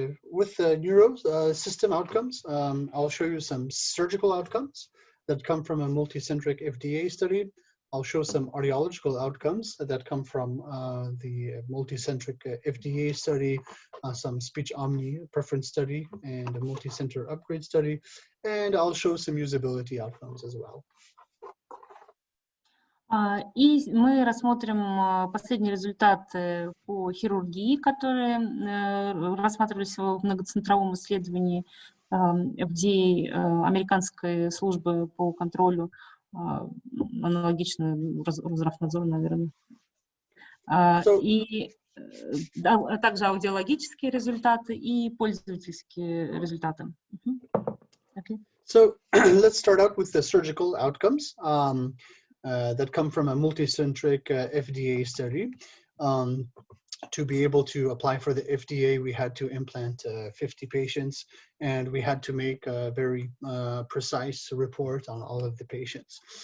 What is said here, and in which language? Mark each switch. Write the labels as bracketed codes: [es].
[en] With Neuro system outcomes, I'll show you some surgical outcomes that come from a multicentric FDA study. I'll show some audiological outcomes that come from the multicentric FDA study, some speech Omnipreference study, and a multicenter upgrade study. And I'll show some usability outcomes as well. [ru] И мы рассмотрим последние результаты по хирургии, которые рассматривались в многоцентровом исследовании FDA, американской службы по контролю, аналогично Росздравнадзору, наверное. И также аудиологические результаты и пользовательские результаты. [en] Okay. So let's start out with the surgical outcomes. That come from a multicentric FDA study. to be able to apply for the FDA, we had to implant 50 patients, and we had to make a very precise report on all of the patients.